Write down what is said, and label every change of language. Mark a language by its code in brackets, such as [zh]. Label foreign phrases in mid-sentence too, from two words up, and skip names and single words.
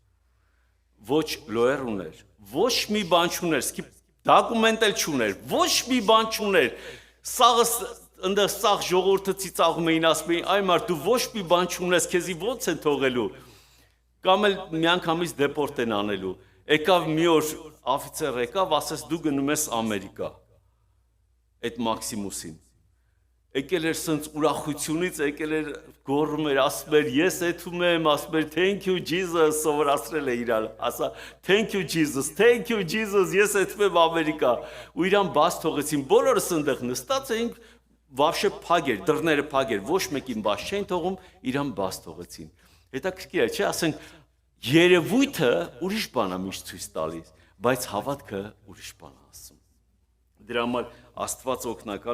[hy] ոչ լոեր ուներ, ոչ մի բան չուներ, սկի դոկումենտ էլ չուներ, ոչ մի բան չուներ, սաղը ընդ սաղ ժողովուրդը ծիծաղում էին, ասում էին, այ մարդ դու ոչ մի բան չունես, քեզի ո՞նց են թողելու, կամ էլ միանգամից դեպորտ են անելու, եկավ մի օր աֆիցեր եկավ, ասես դու գնում ես Ամերիկա, այդ Մաքսիմուսին, եկել էր սենց ուրախությունից, եկել էր գոռում էր, ասում էր, ես եթում եմ, ասում էր, [en] thank you Jesus, [hy] սովորացրել է իրան, ասա, [en] thank you Jesus, [hy] ես եթում եմ Ամերիկա, ու իրան բաց թողեցին, բոլորս ընդեղ նստած էինք, վաբշե փակ էր, դռները փակ էր, ոչ մեկին բաց չէին թողում, իրան բաց թողեցին, հետաքրքիր է, չէ, ասենք, երևույթը ուրիշ բան է միշտ ցույց տալիս, բայց հավատքը ուրիշ բան է ասում, դրա համար Աստված օգնական